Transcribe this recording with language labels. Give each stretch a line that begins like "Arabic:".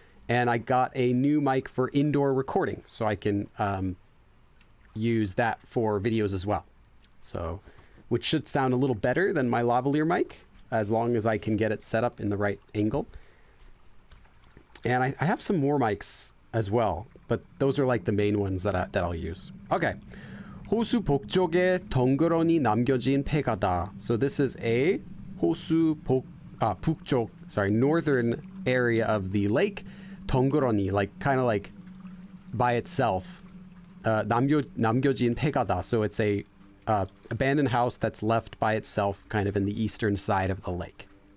English: And I got a new mic for indoor recording, so I can use that for videos as well. So, which should sound a little better than my lavalier mic, as long as I can get it set up in the right angle. And I have some more mics as well, but those are like the main ones that I'll use. Okay.
Korean: 호수 북쪽에 덩그러니 남겨진 폐가다.
English: So this is a
Korean: 호수 북쪽,
English: northern area of the lake. 덩그러니, like kind of like by itself.
Korean: 남겨진 폐가다.
English: So it's a abandoned house that's left by itself, kind of in the eastern side of the lake.